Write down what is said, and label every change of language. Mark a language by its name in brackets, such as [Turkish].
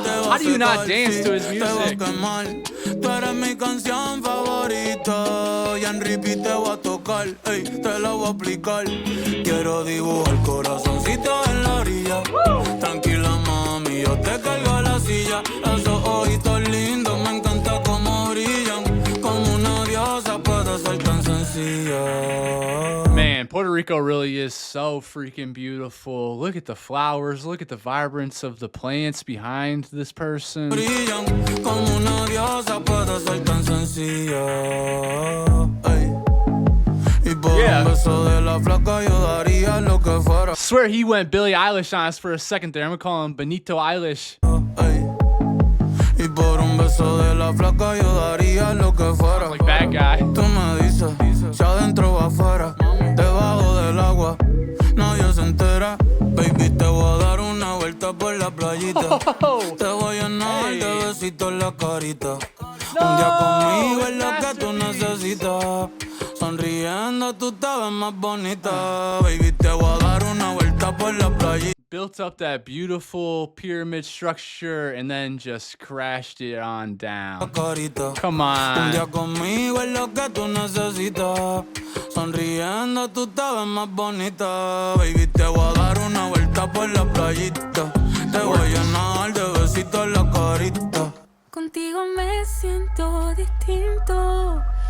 [English] How do you not dance to his music? [Spanish] Tú eres mi canción favorita y en repeat te voy a tocar, ey, te la voy a aplicar. Quiero dibujar corazoncito en la orilla. Tranquila mami, yo te cargo la silla. Esos ojitos lindos, me encanta cómo brillan. Como una diosa puede ser tan sencilla. [English] Man, Puerto Rico really is so freaking beautiful. Look at the flowers. Look at the vibrance of the plants behind this person. [Spanish] Brillan como una diosa puede ser tan sencilla. Y por un beso de la flaca yo daría lo que fuera. [English] Swear he went Billie Eilish on us for a second there. I'm gonna call him Benito Eilish. [Spanish] Y por un beso de la flaca yo daría lo que fuera. [English] Like bad guy. [Spanish] Tú me dices, si adentro o afuera, debajo del agua, nadie se entera. Baby, te voy a dar una vuelta por la playita. Te voy a llenar de besitos en la carita. Un día conmigo es lo que tú necesitas. Sonriendo tú te ves más bonita. Baby, te voy a dar una vuelta por la playita. [English] Built up that beautiful pyramid structure and then just crashed it on down. Come on. [Spanish] Un día conmigo es lo que tú necesitas. Sonriendo tú te ves más bonita. Baby, te voy a dar una vuelta por la playita. Te voy a llenar de besitos en la carita. Contigo me siento distinto.